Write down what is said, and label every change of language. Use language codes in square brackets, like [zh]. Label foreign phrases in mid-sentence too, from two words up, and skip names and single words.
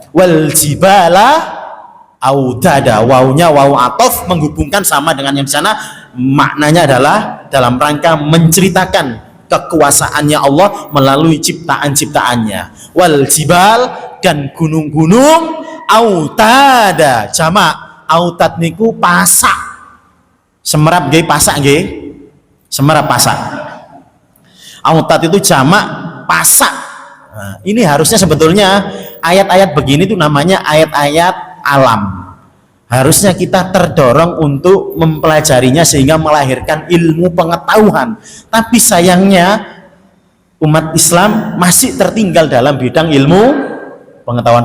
[ar] Wal jibala audada, [id] wawunya wawu atof menghubungkan sama dengan yang di sana, maknanya adalah dalam rangka menceritakan kekuasaannya Allah melalui ciptaan-ciptaannya. [ar] Wal jibal, [id] dan gunung-gunung, autada, jamak autad [jv] niku pasak, semerap nggih, pasak nggih, semerap pasak. [id] Autad itu jamak pasak. Nah, ini harusnya sebetulnya ayat-ayat begini tuh namanya ayat-ayat alam. Harusnya kita terdorong untuk mempelajarinya sehingga melahirkan ilmu pengetahuan. Tapi sayangnya umat Islam masih tertinggal dalam bidang ilmu pengetahuan.